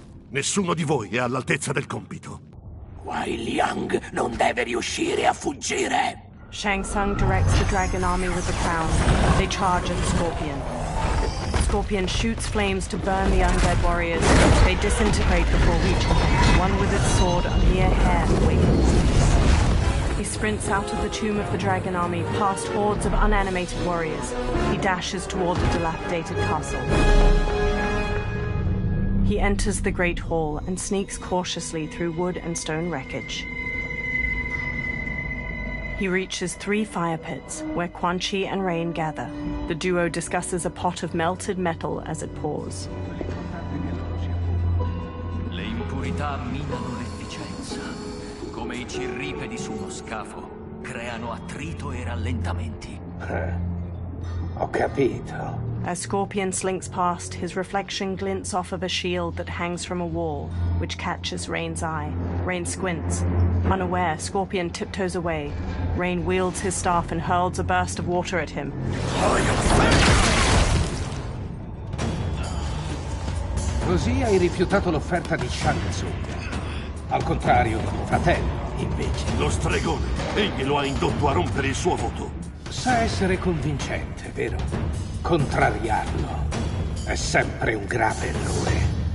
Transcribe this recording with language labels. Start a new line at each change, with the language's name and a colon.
Italian: Nessuno di voi è all'altezza del compito. Wei Liang non deve riuscire a fuggire.
English: Shang Tsung directs the dragon army with the crown. They charge at Scorpion. Scorpion shoots flames to burn the undead warriors. They disintegrate before reaching him. One with its sword a mere hair away from his face. He sprints out of the tomb of the dragon army, past hordes of unanimated warriors. He dashes toward the dilapidated castle. He enters the Great Hall and sneaks cautiously through wood and stone wreckage. He reaches 3 fire pits, where Quan Chi and Rain gather. The duo discusses a pot of melted metal as it pours.
Italian: Le impurità minano l'efficienza. Come i cirripedi su uno scafo, creano attrito e rallentamenti. Ho capito.
English: As Scorpion slinks past, his reflection glints off of a shield that hangs from a wall, which catches Rain's eye. Rain squints. Unaware, Scorpion tiptoes away. Rain wields his staff and hurls a burst of water at him.
Italian: Così hai rifiutato l'offerta di Shang Tsung. Al contrario, fratello, invece. Lo stregone. Egli lo ha indotto a rompere il suo voto. Sa essere convincente, vero? Contrariarlo è sempre un grave errore.